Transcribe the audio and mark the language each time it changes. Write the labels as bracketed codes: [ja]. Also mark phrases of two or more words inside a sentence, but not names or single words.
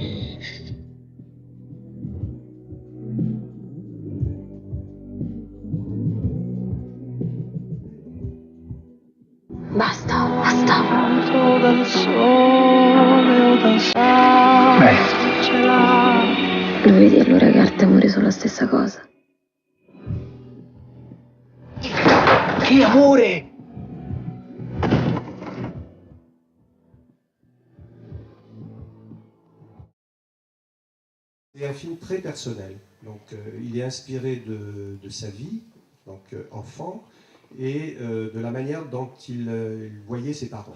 [it] Basta, basta. Lo vedi allora che arte e amore sono la stessa cosa? Che amore! [fr] C'est un film très personnel. Donc, il est inspiré de sa vie, donc enfant, et de la manière dont il voyait ses parents.